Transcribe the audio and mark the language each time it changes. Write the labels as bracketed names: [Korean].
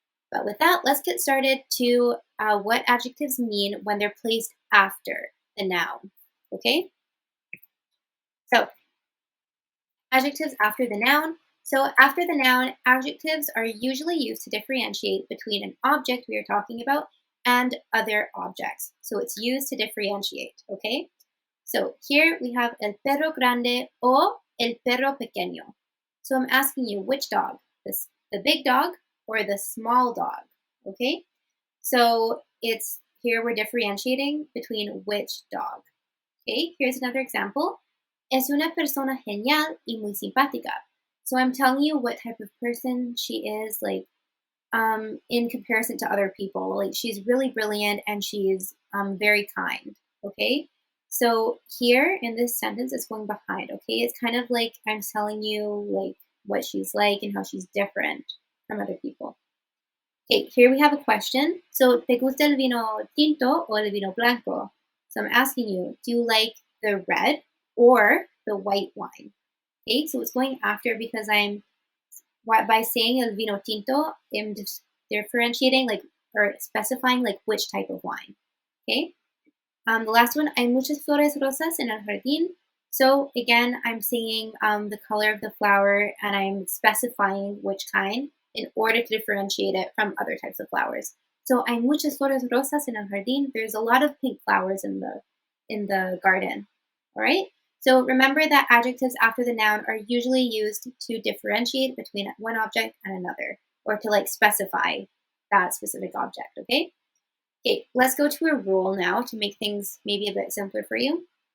[English] But with that, let's get started to what adjectives mean when they're placed after the noun. Okay? So, adjectives after the noun. So after the noun, adjectives are usually used to differentiate between an object we are talking about and other objects. So it's used to differentiate, okay? So here we have [Spanish] el perro grande o el perro pequeño. [English] So I'm asking you, which dog? The big dog or the small dog, okay? So it's here we're differentiating between which dog. Okay, here's another example. [Spanish] Es una persona genial y muy simpática. [English] So I'm telling you what type of person she is, like, in comparison to other people. Like, she's really brilliant and she's very kind, okay? So here in this sentence, it's going behind, okay? It's kind of like I'm telling you, like, what she's like and how she's different from other people. Okay, here we have a question. [Spanish] So, ¿te gusta el vino tinto o el vino blanco? [English] So I'm asking you, do you like the red or the white wine? Okay, so it's going after because by saying [Spanish] el vino tinto, [English] I'm just differentiating or specifying which type of wine. Okay, the last one, [Spanish] hay muchas flores rosas en el jardín. [English] So again, I'm saying the color of the flower and I'm specifying which kind in order to differentiate it from other types of flowers. [Spanish] So hay muchas flores rosas en el jardín. [English] There's a lot of pink flowers in the garden. All right. So remember that adjectives after the noun are usually used to differentiate between one object and another, or to specify that specific object, okay? Okay, let's go to a rule now to make things maybe a bit simpler for you.